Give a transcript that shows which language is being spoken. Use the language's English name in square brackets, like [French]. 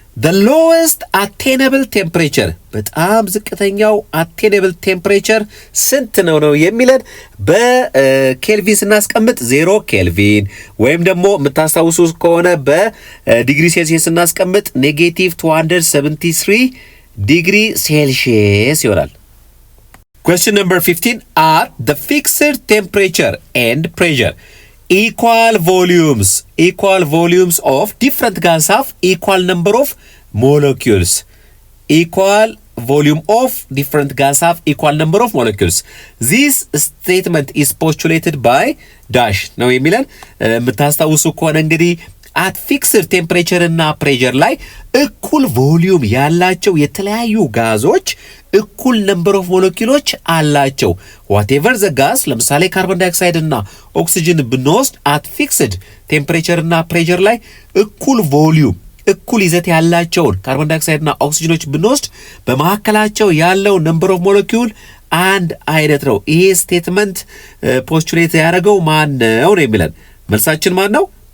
[English] The lowest attainable temperature [Amharic] በጣም ዝቅተኛው [English] attainable temperature [Amharic] ስንት ነው የሚለን። በኬልቪን ስናስቀምጥ 0 ኬልቪን ወይም ደግሞ የምታስታውሱ ከሆነ በዲግሪ ሴልሺየስ ስናስቀምጥ -273 ዲግሪ ሴልሺየስ ይሆናል። [English] Question number 15. At the fixed temperature and pressure, equal volumes of different gas have equal number of molecules. Equal volume of different gas have equal number of molecules. This statement is postulated by dash [Amharic] ነው የሚለን። የምታስታውሱ ከሆነ እንግዲህ [English] at fixed temperature [Amharic] እና pressure ላይ እኩል ቮሊዩም ያላቸው የተለያዩ ጋዞች እኩል ነምበር ኦፍ ሞለኪውሎች አላቸው። [English] whatever the gas [Amharic] ለምሳሌ ካርቦን ዳይኦክሳይድ እና ኦክሲጅን ብንወስድ [English] at fixed temperature [Amharic] እና pressure ላይ እኩል ቮሊዩም እኩል ይዘት ያላቸውን ካርቦን ዳይኦክሳይድ እና ኦክሲጅኖች ብንወስድ በመካከላቸው ያለው ነምበር ኦፍ ሞለኪውል አንድ አይነት ነው። ይሄ ስቴትመንት ፖስቱሌት ያደረገው ማን ነው የሚለን። መልሳችን ማን ነው?